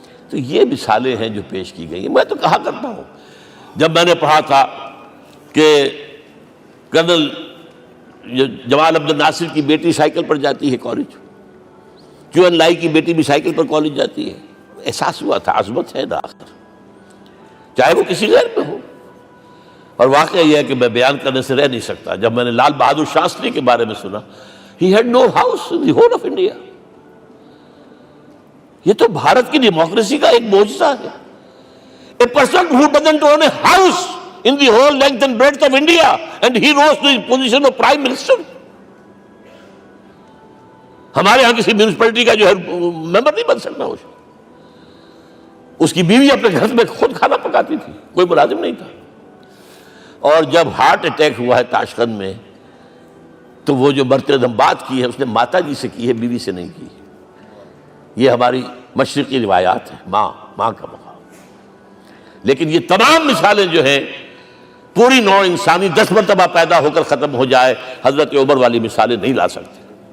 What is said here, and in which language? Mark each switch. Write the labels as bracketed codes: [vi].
[ur] تو یہ مثالیں ہیں جو پیش کی گئی ہیں. میں تو کہا کرتا ہوں، جب میں نے پڑھا تھا کہ کرنل جمال عبد الناصر کی بیٹی سائیکل پر جاتی ہے کالج، کیون لائی کی بیٹی بھی سائیکل پر کالج جاتی ہے، احساس ہوا تھا عظمت ہے نا آخر، چاہے وہ کسی غیر پہ ہو. اور واقعہ یہ ہے کہ میں بیان کرنے سے رہ نہیں سکتا. جب میں نے لال بہادر شاستری کے بارے میں سنا، [en] he had no house in the whole of India. [ur] یہ تو بھارت کی ڈیموکریسی کا ایک معجزہ ہے. [en] A person who doesn't own a house in the whole length and breadth of India, and he rose to the position of Prime Minister. [ur] ہمارے ہاں کسی میونسپلٹی کا جو ہے ممبر نہیں بن سکتا، اس کی بیوی اپنے گھر میں خود کھانا پکاتی تھی، کوئی ملازم نہیں تھا۔ اور جب ہارٹ اٹیک ہوا ہے تاشقند میں، تو وہ جو مرتے دم بات کی ہے اس نے ماتا جی سے کی ہے، بیوی سے نہیں کی۔ یہ ہماری مشرقی روایات ہیں، ماں کا مقام۔ لیکن یہ تمام مثالیں جو ہیں، پوری نوع انسانی 10 مرتبہ پیدا ہو کر ختم ہو جائے، حضرت عمر والی مثالیں نہیں لا سکتے۔